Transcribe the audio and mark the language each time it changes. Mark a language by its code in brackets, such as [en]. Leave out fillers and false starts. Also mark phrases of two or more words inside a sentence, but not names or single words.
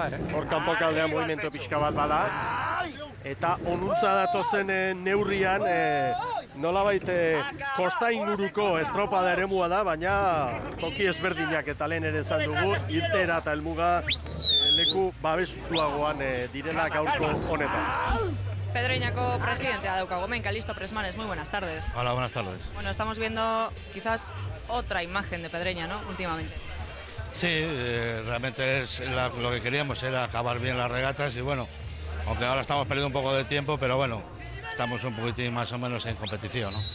[eu] Hor kanpokaldean movimentu pixka bat bada, eta onuntza datozen neurrian nolabait kosta inguruko estropada eremua da, baina toki ezberdinak eta lehen ere esan dugu, irteera eta helmuga leku babestuagoan direla gaurko honetan. Pedreñako presidentea daukago hemen, Calisto Presmanes, [es] muy buenas tardes. Hola, buenas tardes. Bueno, estamos viendo quizás otra imagen de Pedreña, ¿no? Últimamente. Sí, realmente lo que queríamos era acabar bien las regatas y bueno, aunque ahora estamos perdiendo un poco de tiempo, pero bueno, estamos un poquitín más o menos en competición, ¿no?